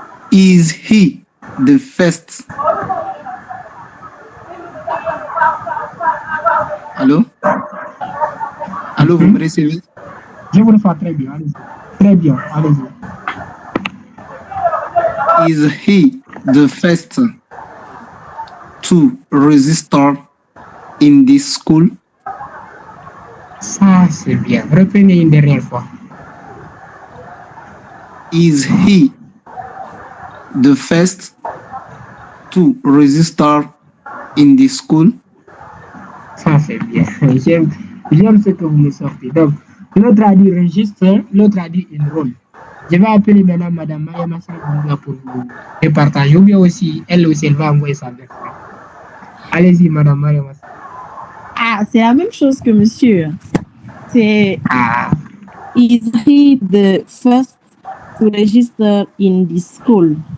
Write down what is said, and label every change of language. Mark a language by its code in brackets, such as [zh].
[en] Is he the first? [fr] Allô? Allô, vous me recevez? Je vous reçois très bien, allez-y. Très bien, allez-y. [en] Is he the first to register in this school? [fr] Ça, c'est bien. Reprenez une dernière fois. [en] Is he the first to register in this school? [fr] Ça, c'est bien. J'aime ce que vous me sortez. Donc, l'autre a dit registre, l'autre a dit enroll. Je vais appeler maintenant Madame Maya Massé pour vous départager. Ou bien aussi, elle aussi, elle va envoyer sa version. Allez-y, Madame Maya Massé. Ah, c'est la même chose que monsieur. C'est Ah, [en] is he the first to register in this school?